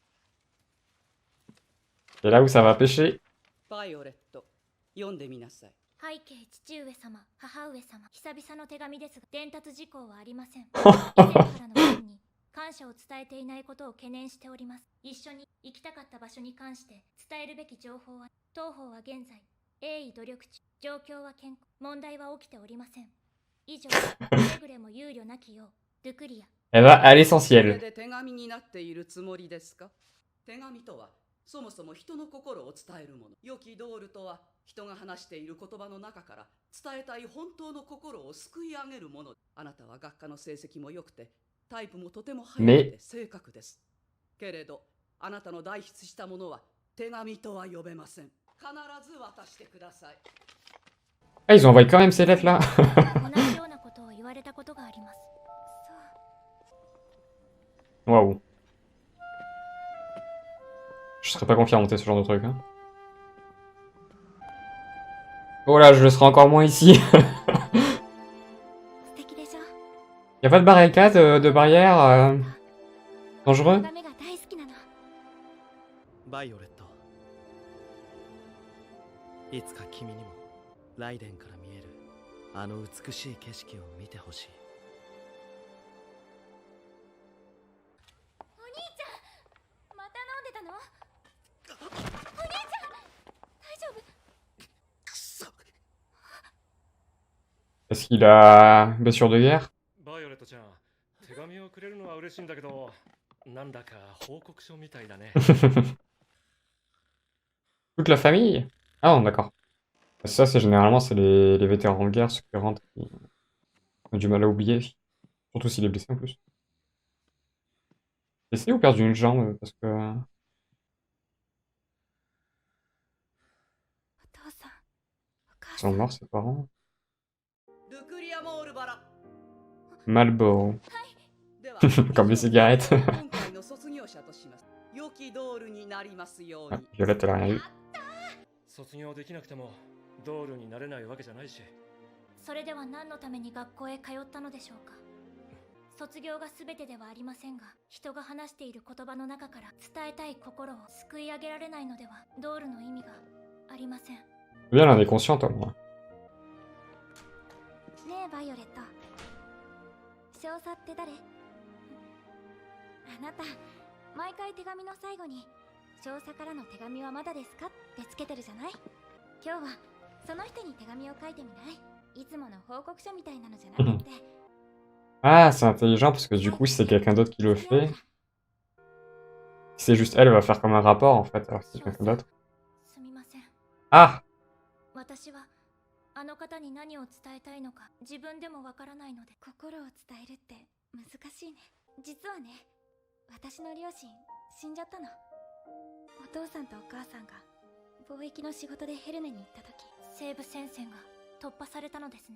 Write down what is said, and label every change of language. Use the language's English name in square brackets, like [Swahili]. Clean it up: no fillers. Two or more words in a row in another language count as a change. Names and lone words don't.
[French] C'est là où ça va pêcher. [Japanese] バイオレット、読んでみなさい。 背景父上様、母上様、久々の手紙ですが、伝達事項はありません。以前からの件に感謝を伝えていないことを懸念しております。一緒に行きたかった場所に関して伝えるべき情報は、当方は現在、鋭意努力中、状況は健康、問題は起きておりません。以上、くれぐれも憂慮なきよう、ルクリア。 [French] Elle va à [Japanese] そ [French] l'essentiel. [Japanese] れで手紙になっているつもりですか？手紙とはそもそも人の心を伝えるもの。良きドールとは人が話している言葉の中から伝えたい本当の心を救い上げるもの。あなたは学科の成績も良くてタイプもとても速くて正確です。けれどあなたの代筆したものは手紙とは呼べません。必ず渡してください。 [French] Ah, ils ont envoyé quand même ces lettres là. [Japanese] 同じようなことを言われたことがあります。そう。 [French] Waouh. Je serais pas confiant à monter ce genre de truc. Hein. Oh là, je le serai encore moins ici. [Japanese] 素敵でしょ。 [French] Y a pas de barricade, de barrière dangereux? [Japanese] 眺めが大好きなの。バイオレット、いつか君にもライデンから見えるあの美しい景色を見てほしい。お兄ちゃん、また飲んでたの？お兄ちゃん、大丈夫？ [French] Est-ce qu'il a blessure de guerre? [Japanese] バイオレットちゃん、手紙をくれるのは嬉しいんだけど、なんだか報告書みたいだね。 [French] Toute la famille? Ah non, d'accord. Ça, c'est généralement c'est les vétérans de guerre, ceux qui rentrent, qui ont du mal à oublier. Surtout s'il est blessé en plus. Blessé ou perdu une jambe? Parce que... [Japanese] お父さん、お母 [French] Ils [Japanese] さ [French] sont [Japanese] ん。 [French] morts, ses parents. [Japanese] ルクリアモールバラ [French] Malboro. [Japanese] では [French] Comme les cigarettes. [Japanese] 今回の卒業者とします。良きドールになりますよう [French] Ah, [Japanese] に。 [French] Violette, elle a rien eu. [Japanese] 卒業できなくてもドールになれないわけじゃないし。それでは何のために学校へ通ったのでしょうか。卒業が全てではありませんが、人が話している言葉の中から伝えたい心を救い上げられないのではドールの意味がありません。 [French] Bien, elle en est consciente au moins. [Japanese] ねえバイオレット、少佐って誰？あなた毎回手紙の最後に少佐からの手紙はまだですかってつけてるじゃない。今日はその人に手紙を書いてみない？いつもの報告書みたいなのじゃなくて。 [French] Ah, c'est intelligent parce que du coup, si c'est quelqu'un d'autre qui le fait, si c'est juste elle, elle va faire comme un rapport en fait, alors que c'est quelqu'un d'autre. [Japanese] すみません。 Ah! 私はあの方に何を伝えたいのか自分でもわからないので。心を伝えるって難しいね。実はね、私の両親死んじゃったの。お父さんとお母さんが貿易の仕事でヘルネに行った時、西部戦線が突破されたのですね。